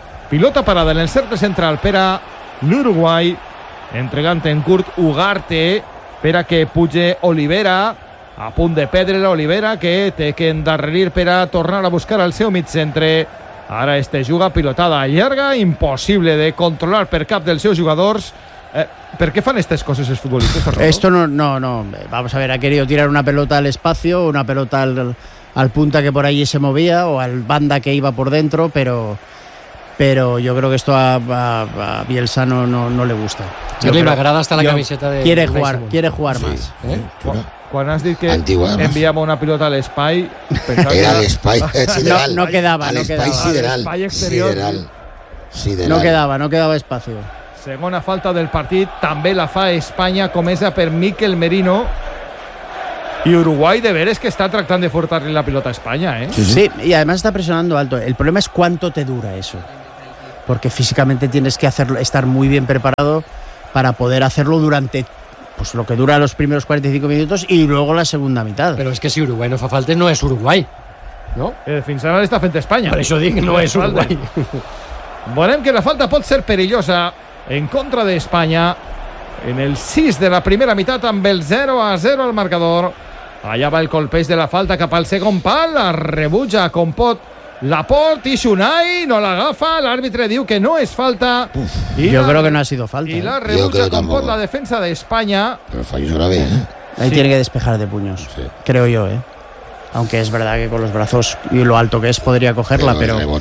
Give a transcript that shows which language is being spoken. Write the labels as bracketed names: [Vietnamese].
[Catalan] Pilota parada en el cercle central per a l'Uruguai, entregant en curt Ugarte per a que puge Olivera, a punt de perdre l'Olivera, que té que endarrerir per a tornar a buscar el seu mig centre. Ara este juga pilotada llarga, impossible de controlar per cap dels seus jugadors. ¿Per qué fan [Spanish] estas cosas los futbolistas? Esto no. Vamos a ver, ha querido tirar una pelota al espacio, una pelota al punta que por allí se movía o al banda que iba por dentro, pero yo creo que esto a Bielsa no le gusta. Yo le agrada hasta la camiseta de... Quiere jugar más. Sí, [Catalan] Quan has dit que enviàvem una pilota a l'espai... Era l'espai sideral. No quedava. L'espai sideral. L'espai exterior. Sideral. [Spanish] No quedava espacio. [Catalan] Segona falta del partit, també la fa Espanya, comesa per Miquel Merino. [Spanish] Y Uruguay de veres que está tratando de furtarle la pelota a España, ¿eh? Sí, y además está presionando alto. El problema es cuánto te dura eso. porque físicamente tienes que hacerlo, estar muy bien preparado para poder hacerlo durante pues lo que dura los primeros 45 minutos y luego la segunda mitad. Pero es que si Uruguay [Catalan] no fa falta, [Spanish] no es Uruguay, ¿no? [Catalan] Fins ara està fent Espanya. Per això dic, no és Uruguay. Volem que la falta pot ser perillosa en contra d'Espanya en el 6 de la primera meitat amb el 0-0 al marcador. Allà va el colpeix de la falta cap al segon pal, la rebutja com pot Laporte, i Unai no l'agafa, l'àrbitre diu que no és falta. Jo crec que no ha sido falta. I la rebutja com pot la defensa d'Espanya. [Spanish] Però fallo una vez, ¿eh? Ahí sí. Tiene que despejar de puños, sí. Creo yo, ¿eh? Aunque es verdad que con los brazos y lo alto que es podría cogerla, pero...